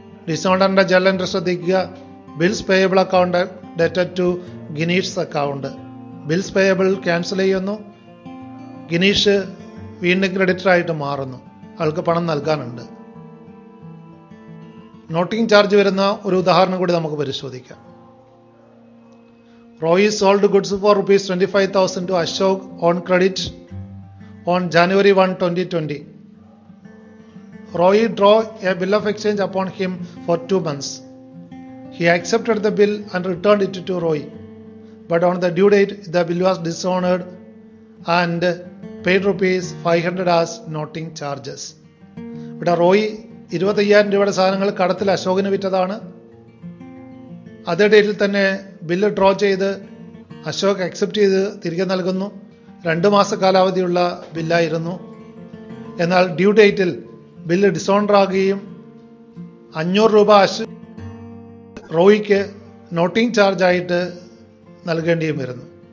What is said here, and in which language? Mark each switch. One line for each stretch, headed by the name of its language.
Malayalam: ഡിസോണറിന്റെ journal entry ശ്രദ്ധിക്കുക.
English: Bills payable account dated to ഗിനീഷ് account.
Malayalam: Bills payable cancel ചെയ്യുന്നു. ഗിനീഷ് വീണ്ടും creditor ആയിട്ട് മാറുന്നു. ആൾക്ക് പണം നൽകാനുണ്ട്. നോട്ടിംഗ് ചാർജ് വരുന്ന ഒരു ഉദാഹരണം കൂടി നമുക്ക് പരിശോധിക്കാം.
English: Roy sold goods for ₹25,000 to Ashok on credit on January 1, 2020. Roy drew a bill of exchange upon him for 2 months. He accepted the bill and returned it to Roy. But on the due date, the bill was dishonored and paid ₹500 as noting charges.
Malayalam: ഇവിടെ റോയ് 25,000 രൂപയുടെ സാധനങ്ങൾ കടത്തിൽ അശോകിന് വിറ്റതാണ്. അതേ ഡേറ്റിൽ തന്നെ bill draw ചെയ്ത് Ashok accept ചെയ്ത് തിരികെ നൽകുന്നു. 2 മാസ കാലാവധിയുള്ള ബില്ലായിരുന്നു. എന്നാൽ ഡ്യൂ ഡേറ്റിൽ ബില്ല് ഡിസോണർ ആകുകയും ₹500 റോയിക്ക് നോട്ടിംഗ് ചാർജ് ആയിട്ട് നൽകേണ്ടിയും വരുന്നു.